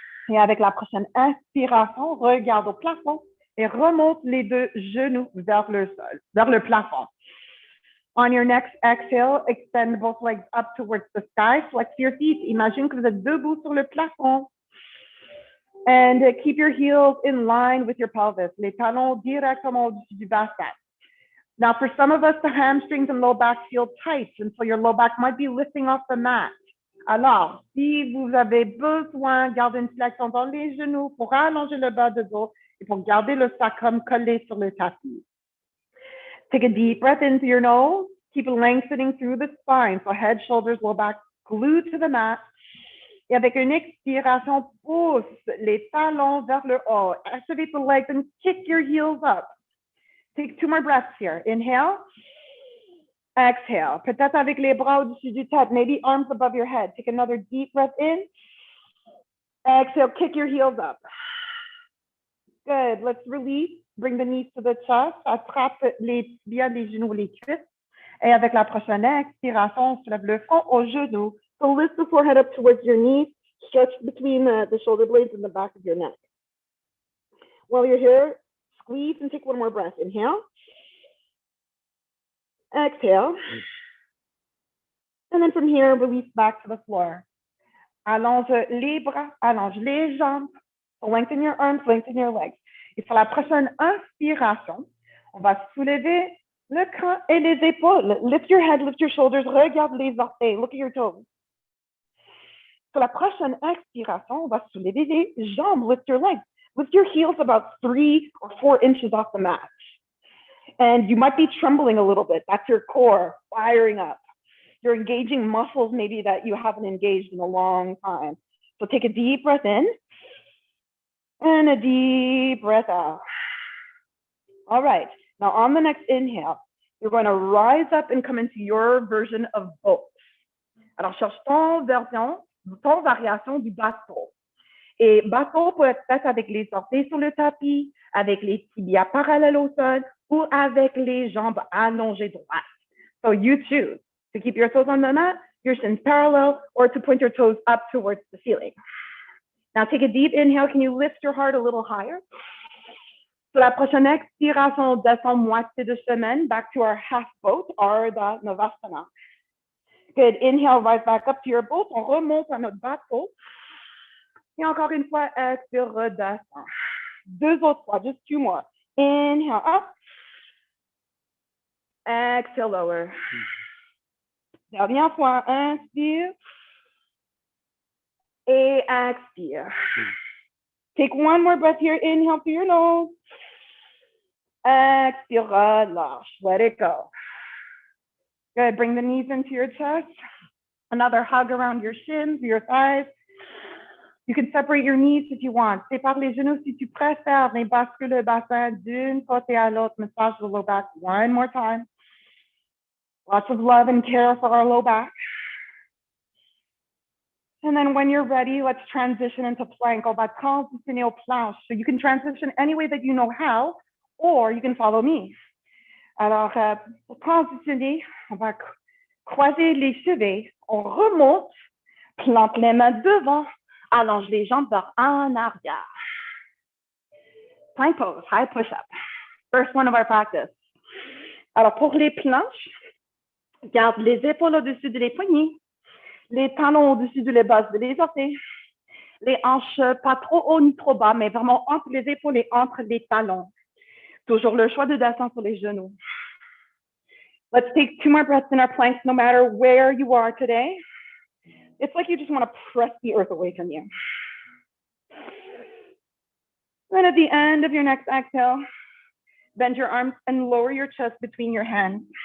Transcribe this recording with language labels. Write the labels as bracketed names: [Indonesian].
[French] Et avec la prochaine inspiration, regarde au plafond et remonte les 2 genoux vers le sol, vers le plafond. [English] On your next exhale, extend both legs up towards the sky. Flex your feet. [French] Imagine que vous êtes debout sur le plafond. [English] And keep your heels in line with your pelvis. [French] Les talons directement au-dessus du bassin. [English] Now, for some of us, the hamstrings and low back feel tight, and so your low back might be lifting off the mat. [French] Alors, si vous avez besoin, gardez une flexion dans les genoux pour allonger le bas de dos et pour garder le sacrum collé sur le tapis. [English] Take a deep breath into your nose. Keep lengthening through the spine. So head, shoulders, low back glued to the mat. [French] Et avec une expiration, pousse les talons vers le haut. [English] Activate the legs and kick your heels up. Take 2 more breaths here. Inhale. Exhale. [French] Peut-être avec les bras au-dessus du tête. [English] Maybe arms above your head. Take another deep breath in. Exhale. Kick your heels up. Good. Let's release. Bring the knees to the chest. [French] Attrape les tibias, les genoux, les cuisses. Et avec la prochaine expiration, on se lève le front aux genoux. [English] So lift the forehead up towards your knees. Stretch between the shoulder blades and the back of your neck. While you're here, squeeze and take one more breath. Inhale. Exhale. And then from here, release back to the floor. [French] Allonge les bras, allonge les jambes. [English] Lengthen your arms, lengthen your legs. [French] Et sur la prochaine inspiration, on va soulever le crâne et les épaules. [English] Lift your head, lift your shoulders. [French] Regarde les orteils. [English] Look at your toes. [French] Sur la prochaine expiration, on va soulever les jambes. [English] Lift your legs. Lift your heels about 3 or 4 inches off the mat. And you might be trembling a little bit. That's your core firing up. You're engaging muscles maybe that you haven't engaged in a long time. So take a deep breath in and a deep breath out. All right. Now on the next inhale, you're going to rise up and come into your version of both. [French] Alors cherche ton variation du bateau. Et bateau peut être fait avec les orteils sur le tapis, avec les tibias parallèles au sol ou avec les jambes allongées droites. [English] So you choose to keep your toes on the mat, your shins parallel, or to point your toes up towards the ceiling. Now take a deep inhale. Can you lift your heart a little higher? [French] Sur la prochaine expiration, on descend moitié de semaine [English] back to our half boat, [French] Ardha Navasana. Good. [English] Inhale, rise back up to your boat. [French] On remonte à notre bateau. Et encore une fois, expire, redescend. 2 autres fois, [English] just 2 more. Inhale, up. Exhale, lower. [French] Dernière fois, inspire. Et expire. [English] Take one more breath here. Inhale through your nose. [French] Expire, relâche. [English] Let it go. Good. Bring the knees into your chest. Another hug around your shins, your thighs. You can separate your knees if you want. [French] Sépare les genoux si tu préfères, mais bascule le bassin d'une côté à l'autre. [English] Massage the low back one more time. Lots of love and care for our low back. And then when you're ready, let's transition into plank. [French] On va transitionner au planche. [English] So you can transition any way that you know how, or you can follow me. [French] Alors, pour transitionner, on va croiser les chevilles. On remonte, plante les mains devant, allonge les jambes vers en arrière. [English] Plank pose, high push-up. First one of our practice. [French] Alors, pour les planches, garde les épaules au-dessus des poignets, les talons au-dessus de les bases de les orteils, les hanches pas trop haut ni trop bas, mais vraiment entre les épaules et entre les talons. Toujours le choix de descendre sur les genoux. [English] Let's take 2 more breaths in our planks, no matter where you are today. It's like you just want to press the earth away from you. Then at the end of your next exhale, bend your arms and lower your chest between your hands.